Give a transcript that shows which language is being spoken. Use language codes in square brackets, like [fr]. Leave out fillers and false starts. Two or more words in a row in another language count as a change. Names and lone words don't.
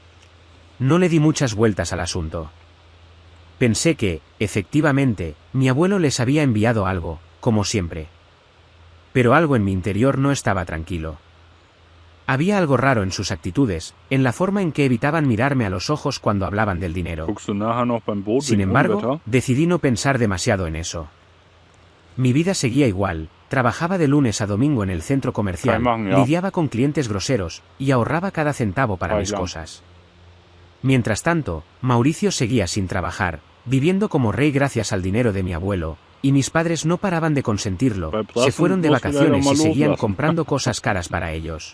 [es] No le di muchas vueltas al asunto. Pensé que, efectivamente, mi abuelo les había enviado algo, como siempre. Pero algo en mi interior no estaba tranquilo. Había algo raro en sus actitudes, en la forma en que evitaban mirarme a los ojos cuando hablaban del dinero. [de] Guckst du nachher noch beim Boot [es] Sin [de] wegen [es] embargo, [de] Unwetter? [es] decidí no pensar demasiado en eso. Mi vida seguía igual, trabajaba de lunes a domingo en el centro comercial, lidiaba con clientes groseros, y ahorraba cada centavo para mis cosas. Mientras tanto, Mauricio seguía sin trabajar, viviendo como rey gracias al dinero de mi abuelo, y mis padres no paraban de consentirlo, se fueron de vacaciones y seguían comprando cosas caras para ellos.